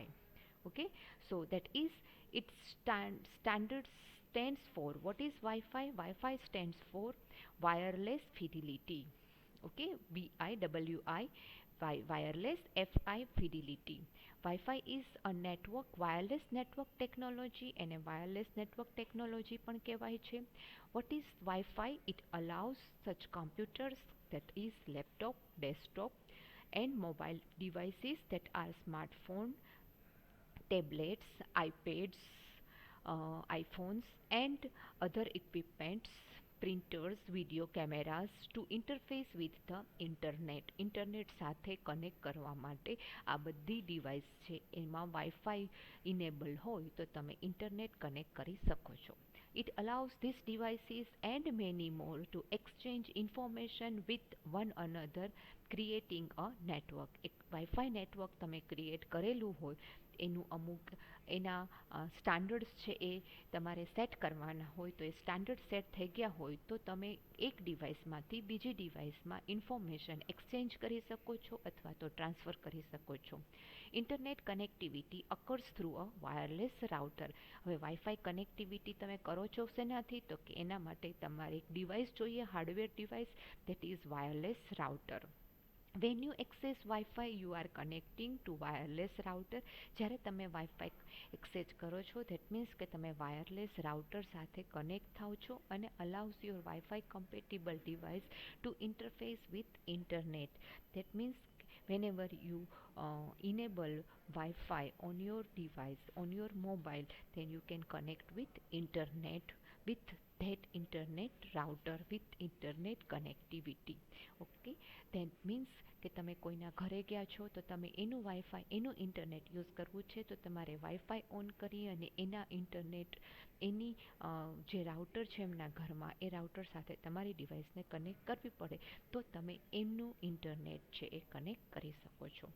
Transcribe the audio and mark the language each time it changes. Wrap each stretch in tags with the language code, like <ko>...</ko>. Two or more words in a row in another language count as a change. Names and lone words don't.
<en>Okay, so that is its standard stands for, what is Wi-Fi? Wi-Fi stands for wireless fidelity. Okay, wireless, Fi fidelity. Wi-Fi is a network, wireless network technology, and a wireless network technology</en> <gu>પણ કહેવાય છે.</gu> <en>What is Wi-Fi? It allows such computers, that is laptop, desktop and mobile devices, that are smartphone, tablets, iPads, iPhones, and other equipments, printers, video cameras, to interface with the</en> <gu>ઇન્ટરનેટ સાથે કનેક્ટ કરવા માટે આ બધી ડિવાઇસ છે એમાં</gu> <en>Wi-Fi enable</en> <gu>હોય તો તમે</gu> <en>internet connect</en> <gu>કરી શકો છો.</gu> <en>It allows these devices and many more to exchange information with one another, creating a network.</en> <gu>એક</gu> <en>Wi-Fi network</en> <gu>તમે ક્રિએટ કરેલું હોય એનું અમુક એના સ્ટાન્ડર્ડ્સ છે એ તમારે સેટ કરવાના હોય, તો એ સ્ટાન્ડર્ડ સેટ થઈ ગયા હોય તો તમે એક ડિવાઇસમાંથી બીજી ડિવાઇસમાં</gu> <en>information exchange</en> <gu>કરી શકો છો અથવા તો ટ્રાન્સફર કરી શકો છો.</gu> <en>Internet connectivity occurs through a wireless router.</en> <gu>હવે</gu> <en>Wi-Fi connectivity</en> <gu>તમે કરો છો શેનાથી? તો કે એના માટે તમારે એક ડિવાઇસ જોઈએ,</gu> <en>hardware device, that is wireless router. When you access Wi-Fi, you are connecting to wireless router.</en> <gu>જ્યારે તમે</gu> <en>Wi-Fi access</en> <gu>કરો છો</gu> <en>that means</en> <gu>કે તમે</gu> <en>wireless router</en> <gu>સાથે કનેક્ટ થાઓ છો અને</gu> <en>allows your Wi-Fi compatible device to interface with internet. That means whenever you enable Wi-Fi on your device, on your mobile, then you can connect with internet, with that internet router, with internet connectivity. Okay, that means</en> <gu>કે તમે કોઈના ઘરે ગયા છો તો તમે એનું વાઈફાઈ, એનું ઇન્ટરનેટ યુઝ કરવું છે તો તમારે</gu> <en>Wi-Fi on</en> <gu>કરી અને એના ઇન્ટરનેટ, એની જે રાઉટર છે એમના ઘરમાં, એ રાઉટર સાથે તમારી ડિવાઇસને કનેક્ટ કરવી પડે તો તમે એમનું ઇન્ટરનેટ છે એ કનેક્ટ કરી શકો છો.</gu>